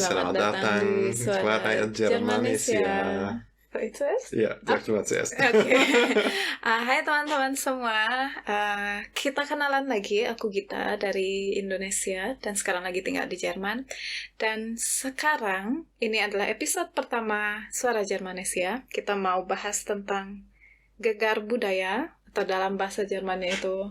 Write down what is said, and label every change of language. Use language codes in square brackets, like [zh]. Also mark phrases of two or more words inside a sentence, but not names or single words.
[id] Selamat datang di Suara Germanesia. Itu es? [de] Ja, sag du mal zuerst. [id] Oke. Hai teman-teman semua. Kita kenalan lagi. Aku Gita dari Indonesia dan sekarang lagi tinggal di Jerman. Dan sekarang ini adalah episode pertama Suara Germanesia. Kita mau bahas tentang gegar budaya atau dalam bahasa Jermannya itu